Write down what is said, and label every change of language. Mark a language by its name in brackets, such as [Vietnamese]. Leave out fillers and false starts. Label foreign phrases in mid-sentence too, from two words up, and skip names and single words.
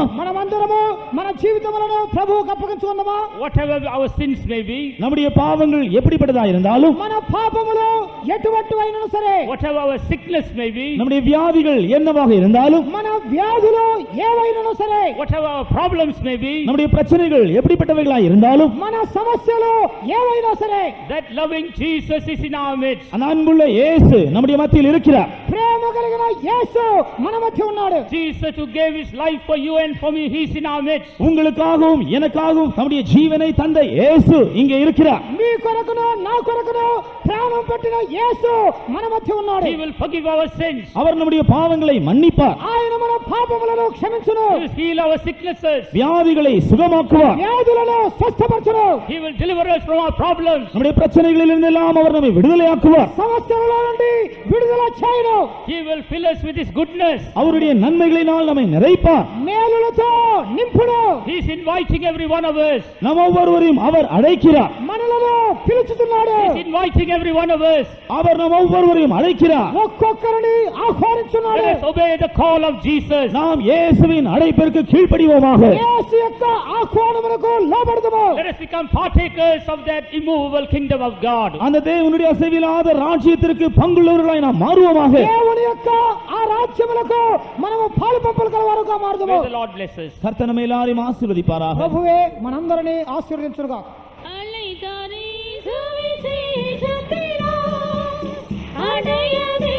[Telugu] మనమందరము మన జీవితములను ప్రభువుకు అప్పగించుకుందామా? [English] Whatever our sins may be, [Tamil] நம்முடைய பாவங்கள் எப்படிப்பட்டதா இருந்தாலும் [Telugu] మన పాపములు ఎటువంటివైనా సరే, [English] whatever our sickness may be, [Tamil] நம்முடைய வியாதிகள் என்னவாக இருந்தாலும் [Telugu] మన వ్యాధులు ఏవైనా సరే, [English] whatever our problems may be, [Tamil] நம்முடைய பிரச்சனைகள் எப்படிப்பட்டவைகளா இருந்தாலும் [Telugu] మన సమస్యలు ఏవైనా సరే, [English] that loving Jesus is in our midst. [Tamil] அந்த அன்புள்ள இயேசு நம்முடைய மத்தியில் இருக்கிறார். [Telugu] ప్రేమ కలిగిన యేసు మన మధ్య ఉన్నాడు. [English] Jesus who gave His life for you and for me, He is in our midst. [Tamil] உங்களுக்காகவும் எனக்காகவும் நம்முடைய ஜீவனை தந்த இயேசு இங்கே இருக்கிறார். [Telugu] మీ కొరకును నా కొరకును ప్రాణం పెట్టిన యేసు మన మధ్య ఉన్నాడు. [English] He will forgive our sins. [Tamil] அவர் நம்முடைய பாவங்களை மன்னிப்பார். [Telugu] ఆయన మన పాపములను క్షమించును. [English] He will heal our sicknesses. [Tamil] வியாதிகளை சுகமாக்குவார். [Telugu] వ్యాధులను స్వస్థపరచును. [English] He will deliver us from our problems. [Tamil] நம்முடைய பிரச்சனைகளிலிருந்து எல்லாம் அவர் நம்மை விடுதலையாக்குவார். [Telugu] సమస్యల నుండి విడుదల చేయును. [English] He will fill us with his goodness. [Tamil] அவருடைய நன்மைகளினால் நம்மை நிறைப்பார். [Telugu] మేలులతో నింపును. [English] He is inviting every one of us. [Tamil] நம் ஒவ்வொருவரையும் அவர் அழைக்கிறார். [Telugu] మనలను పిలుచుతున్నాడు. [English] He is inviting every one of us. [Tamil] அவர் நம் ஒவ்வொருவரையும் அழைக்கிறார். [Telugu] ఒక్కొక్కరిని ఆహ్వానించున్నాడు. [English] Let us obey the call of Jesus. [Tamil] நாம் இயேசுவின் அழைப்பிற்கு கீழ்ப்படிவோமாக. [Telugu] యేసు యొక్క ఆహ్వానమునకు లోబడదుము. [English] Let us become partakers of that immovable kingdom of God. [Tamil] அந்த தேவனுடைய அசைவில்லாத ராஜ்யத்திற்கு பங்குள்ளவர்களாய் நாம் மாறுவோமாக. [Telugu] దేవుని యొక్క ఆ రాజ్యములకు మనము పాలుపంపులు కలవారుగా మారుదుము. [English] May the Lord bless us. [Tamil] கர்த்தர் நம்மை எல்லாரையும் ஆசீர்வதிப்பாராக. [Telugu] ప్రభువే మనందరినీ ఆశీర్వదించునుగా. [Tamil] அலைதாரே சுவிசேஷத்தினால் அடைய